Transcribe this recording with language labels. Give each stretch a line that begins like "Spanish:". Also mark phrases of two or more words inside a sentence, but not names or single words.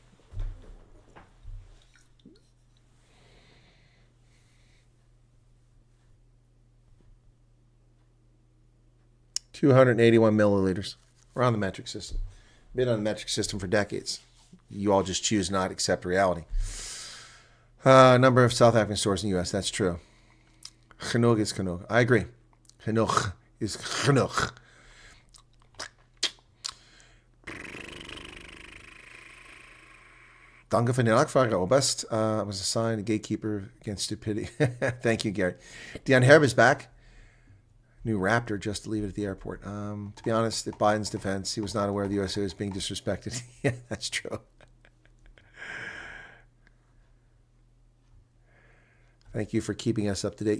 English: $281 milliliters. We're on the metric system. Been on the metric system for decades. You all just choose not to accept reality. Number of South African stores in the U.S. That's true.
Afrikaans: Genoeg is genoeg.
English: I agree.
Afrikaans: Genoeg is genoeg.
German: Danke für den Nachfrage, Oberst.
English: Was assigned a gatekeeper against stupidity. Thank you, Gary. Dion Herb is back. New Raptor just to leave it at the airport. To be honest, at Biden's defense, he was not aware the USA was being disrespected. Yeah, that's true. Thank you for keeping us up to date.